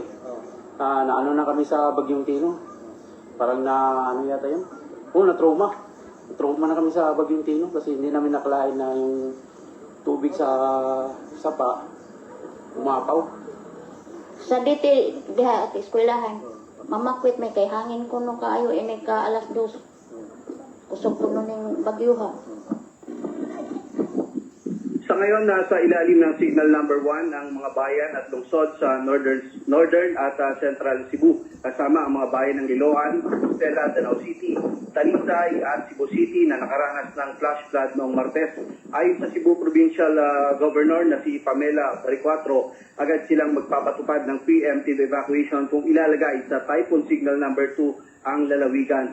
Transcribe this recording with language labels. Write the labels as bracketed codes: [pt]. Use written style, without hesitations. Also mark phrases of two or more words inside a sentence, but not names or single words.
[tl] Naano na kami sa bagyong Tino. Parang ano yata yun? Na-trauma. Na-trauma na kami sa bagyong Tino kasi hindi namin nakalain na yung tubig sa sapa umapaw. [ceb] Sa diti diha at eskwelahan, mamakwit may kay hangin kuno kaayo ini ka alas 2. Kusog kuno ning bagyuha. [tl] Sa ngayon, nasa ilalim ng [en] signal number [tl] 1 ang mga bayan at lungsod sa northern at central Cebu. Kasama ang mga bayan ng Liloan, Stella, Danao City, Talisay at Cebu City na nakaranas ng flash flood noong Martes. Ayon sa Cebu Provincial Governor na si Pamela Baricuatro, agad silang magpapatupad ng [en] preemptive evacuation [tl] kung ilalagay sa [en] typhoon signal number [tl] 2 ang lalawigan.